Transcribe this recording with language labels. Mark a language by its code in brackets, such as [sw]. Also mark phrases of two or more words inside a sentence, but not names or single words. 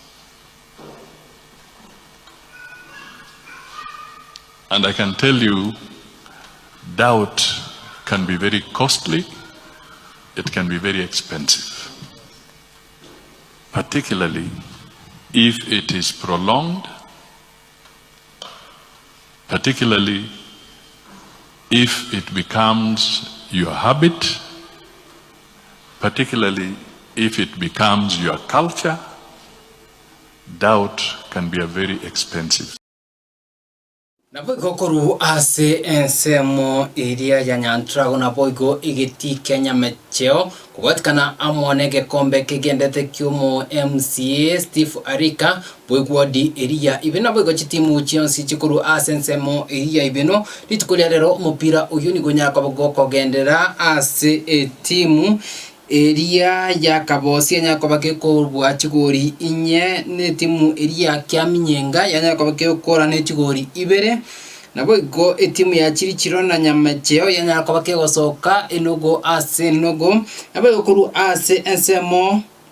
[en] And I can tell you, doubt can be very costly, it can be very expensive, particularly if it is prolonged, particularly if it becomes your habit, particularly if it becomes your culture. Doubt can be a very expensive. [guz] Napoiko koru ase ensemo iria ya nyantrago napoiko igiti Kenya mecheo kuwatikana amwanege kombe kigendete kiumo MCA Steve Arika bwegwadi iria ibena bwego chitimu chionsi chikuru ase ensemo iria ibeno litukulia rero mupira uyu ni gunyaka bwoko gendera ase timu eria ya kabosi nyakobake korwa chigori inye ne timu eria kyaminyenga yanyakobake okora ne chigori ibere nabo go timu ya chirichiro na nyamacheo yanyakobake gosoka enogo ase nogo nabo kuru ase ensemo